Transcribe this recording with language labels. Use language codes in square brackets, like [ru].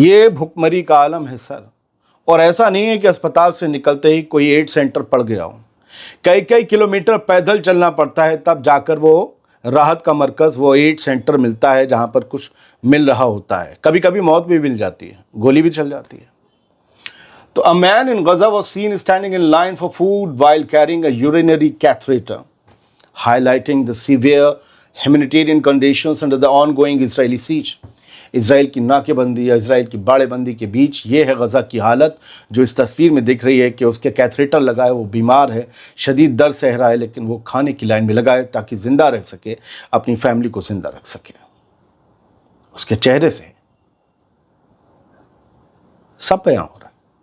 [hi] ये भुखमरी का आलम है सर। और ऐसा नहीं है कि अस्पताल से निकलते ही कोई एड सेंटर पड़ गया हो। कई कई किलोमीटर पैदल चलना पड़ता है, तब जाकर वो राहत का मरकज़, वो एड सेंटर मिलता है जहाँ पर कुछ मिल रहा होता है। कभी कभी मौत भी मिल जाती है, गोली भी चल जाती है। [en] तो a man in Gaza was seen standing in line for food while carrying a urinary catheter, highlighting the severe humanitarian conditions under the ongoing Israeli siege. [hi] Israel की नाकेबंदी या इसराइल की बाड़ेबंदी के बीच ये है गजा की हालत, जो इस तस्वीर में दिख रही है कि उसके कैथेटर लगा है, वो बीमार है, शदीद दर्द सह रहा है, लेकिन वो खाने की लाइन में लगा है ताकि ज़िंदा रह सके, अपनी फैमिली को ज़िंदा रख सके। उसके चेहरे से सब बयां हो रहा है।